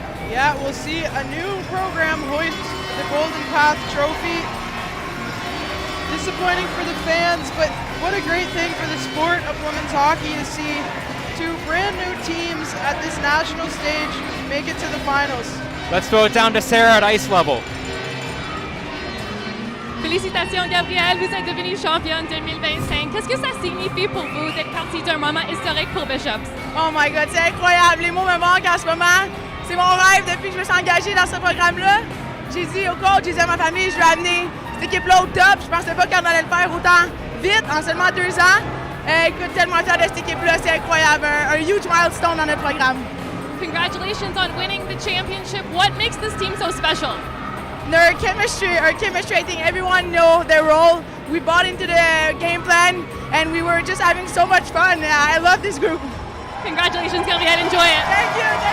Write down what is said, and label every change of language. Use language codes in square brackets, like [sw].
[en] Yeah, we'll see a new program hoist the Golden Path Trophy. Disappointing for the fans, but what a great thing for the sport of women's hockey to see 2 brand new teams at this national stage make it to the finals. Let's throw it down to Sarah at ice level. [fr] Félicitations Gabrielle, vous êtes devenue championne 2025. Qu'est-ce que ça signifie pour vous d'être partie d'un moment historique pour Bishops? [en] Oh my God, [fr] c'est incroyable. Les mots me manquent en ce moment. C'est mon rêve depuis que je me suis engagée dans ce programme-là. J'ai dit au coach, j'ai dit à ma famille, je vais amener cette équipe-là au top. Je pensais pas qu'on allait le faire autant vite, en seulement 2 ans. Écoute, tellement fier de cette équipe-là, c'est incroyable. Un [en] huge milestone [fr] dans notre programme. [en] Congratulations on winning the championship. What makes this team so special? Our chemistry, I think everyone know their role. We bought into the game plan, and we were just having so much fun. I love this group. Congratulations, Gabrielle. Enjoy it. Thank you.